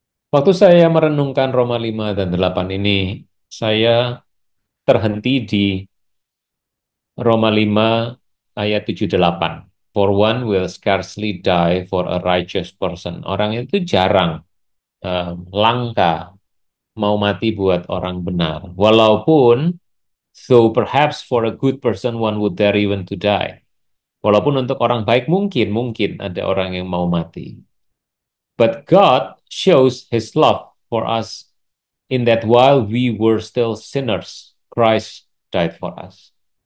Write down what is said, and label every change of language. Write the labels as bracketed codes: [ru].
[id] Waktu saya merenungkan Roma 5 dan 8 ini, saya terhenti di Roma 5 ayat 7-8. [en] For one will scarcely die for a righteous person. [id] Orang itu jarang, langka mau mati buat orang benar. Walaupun, [en] though perhaps for a good person one would dare even to die. [id] Walaupun untuk orang baik mungkin ada orang yang mau mati. [en] But God shows his love for us in that while we were still sinners, Christ died for us.